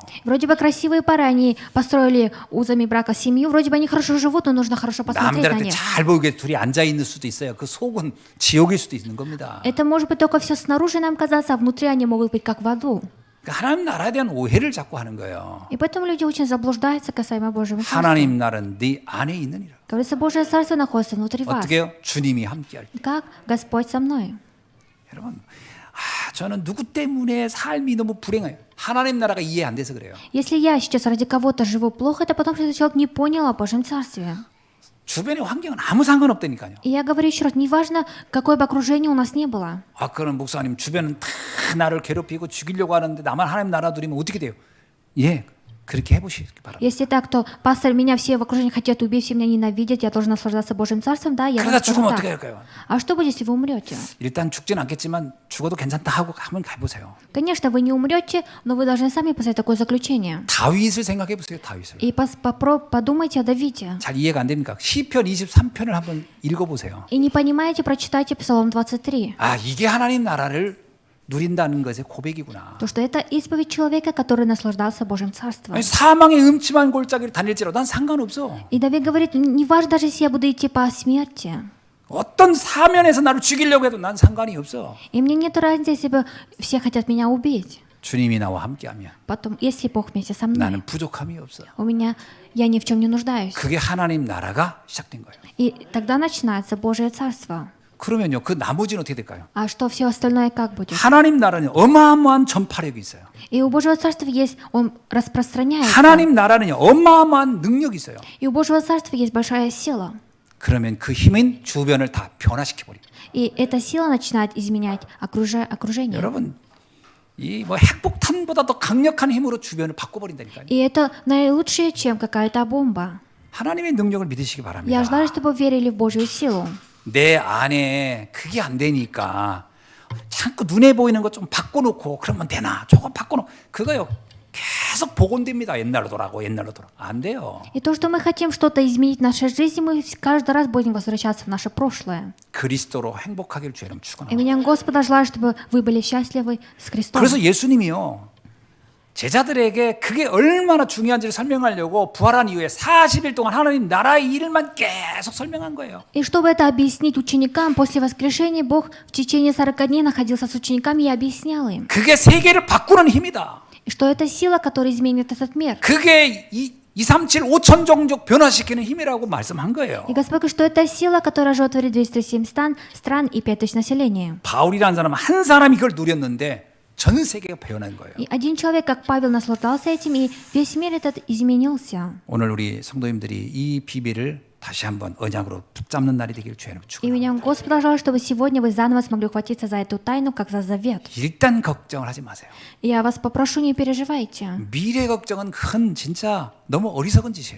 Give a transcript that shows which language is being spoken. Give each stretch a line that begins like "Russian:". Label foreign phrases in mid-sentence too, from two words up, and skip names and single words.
Russian: Вроде бы красивые пары, они построили узами брака семью, вроде бы они хорошо живут, но нужно хорошо посмотреть на
Korean: 남들한테
Russian: них.
Korean: 잘 보이게 둘이 앉아 있는 수도 있어요. 그 속은 지옥일 수도 있는 겁니다.
Russian: Это может быть только все снаружи нам казаться, а внутри они могут быть как в аду.
Korean: 하나님 나라에 대한 오해를 자꾸 하는 거예요.
Russian: И поэтому люди очень заблуждаются касаемо Божьего Царства.
Korean: 하나님 나라는 네 안에 있느니라.
Russian: Говорится, Божье Царство находится внутри вас.
Korean: 어떻게 해요? 주님이 함께할 때.
Russian: Как Господь со мной.
Korean: 여러분, 저는 누구 때문에 삶이 너무 불행해요. 하나님 나라가 이해 안 돼서 그래요.
Russian: Если я сейчас ради кого-то живу плохо, это потому, что этот человек не понял о Божьем Царстве.
Korean: 주변의 환경은 아무 상관없다니까요.
Russian: И я говорю еще раз, неважно, какое бы окружение у нас не было.
Korean: 그런 목사님 주변은 다 나를 괴롭히고 죽이려고 하는데 나만 하나님 나라 누리면 어떻게 돼요? 예, 그렇게 해보시기 바랍니다.
Russian: Если так, то пастор, меня все в окружении хотят убить, все меня ненавидят, я должен наслаждаться Божьим Царством, да, я
Korean: 그러다
Russian: вам скажу
Korean: 죽으면
Russian: так.
Korean: 어떻게 할까요?
Russian: А что будет, если вы умрете?
Korean: 일단 죽진 않겠지만 죽어도 괜찮다 하고 한번 가보세요.
Russian: Конечно, вы не умрете, но вы должны сами поставить такое заключение.
Korean: 다윗을 생각해 보세요. 다윗을.
Russian: И подумайте о Давиде.
Korean: 잘 이해가 안 됩니까? 시편 23편을 한번 읽어보세요.
Russian: И не понимаете, прочитайте Псалом 23.
Korean: 이게 하나님 나라를 누린다는 것의 고백이구나.
Russian: То, что это исповедь человека, который наслаждался Божьим Царством.
Korean: 아니, 사망의 음침한 골짜기를 다닐지라도 난 상관없어.
Russian: И Давид говорит, неважно даже, если я буду идти по смерти.
Korean: 어떤 사면에서 나를 죽이려고 해도 난 상관이 없어.
Russian: И мне нет разницы, если бы все хотят меня убить.
Korean: 주님이 나와 함께하면
Russian: Потом, если Бог вместе со мной,
Korean: 나는 부족함이 없어.
Russian: я ни в чем не нуждаюсь.
Korean: 그게 하나님 나라가 시작된 거예요.
Russian: И тогда начинается Божье Царство.
Korean: 그러면요, 그 나머지는 어떻게 될까요?
Russian: А что все остальное как будет?
Korean: 하나님 나라는 어마어마한 전파력이 있어요.
Russian: И у Божьего Царства есть, он распространяется.
Korean: 하나님 나라는 어마어마한 능력이 있어요.
Russian: И у Божьего Царства есть большая сила.
Korean: 그러면 그 힘은 주변을 다 변화시켜 버려요.
Russian: И эта сила начинает изменять окружение.
Korean: 여러분, 이 뭐 핵폭탄보다 더 강력한 힘으로 주변을 바꿔버린다니까요.
Russian: И это наилучшее, чем какая-то бомба.
Korean: 하나님의 능력을 믿으시기
Russian: Я
Korean: 바랍니다.
Russian: желаю, чтобы вы верили в Божью силу.
Korean: 내 안에 그게 안 되니까 자꾸 눈에 보이는 거 좀 바꿔놓고 그러면 되나? 조금 바꿔놓고 그거요. 계속 복원됩니다. 옛날로 돌아가고 옛날로 돌아가고. 안 돼요.
Russian: И то, что мы хотим что-то изменить в нашей жизни, мы каждый раз будем возвращаться в наше прошлое.
Korean: 그리스도로 행복하기를 주의 이름
Russian: И
Korean: 축원합니다.
Russian: меня Господа желаю, чтобы вы были счастливы с Христом.
Korean: 그래서 예수님이요. 제자들에게 그게 얼마나 중요한지를 설명하려고 부활한 이후에 40일 동안 하나님 나라의 일만 계속 설명한 거예요.
Russian: И чтобы это объяснить ученикам, после воскрешения Бог в течение 40 дней находился с учениками и объяснял им,
Korean: 그게 세계를 바꾸는 힘이다.
Russian: и что это сила, которая изменит этот мир.
Korean: 그게 237 5천 종족 변화시키는 힘이라고 말씀한 거예요.
Russian: И Господь говорит, что это сила, которая животворит 207 стран и 5000 населения.
Korean: 바울이라는 사람 한 사람이 그걸 누렸는데 전 세계가 변한 거예요.
Russian: И один человек, как Павел, наслаждался этим, и весь мир этот изменился.
Korean: 오늘 우리 성도님들이 이 비밀을 다시 한번 언약으로 붙잡는 날이 되기를 주님
Russian: И
Korean: 축원합니다.
Russian: меня Господь желаю, чтобы сегодня вы заново смогли ухватиться за эту тайну, как за завет.
Korean: 일단 걱정을 하지 마세요.
Russian: И я вас попрошу, не переживайте.
Korean: 미래 걱정은 큰 진짜 너무 어리석은 짓이에요.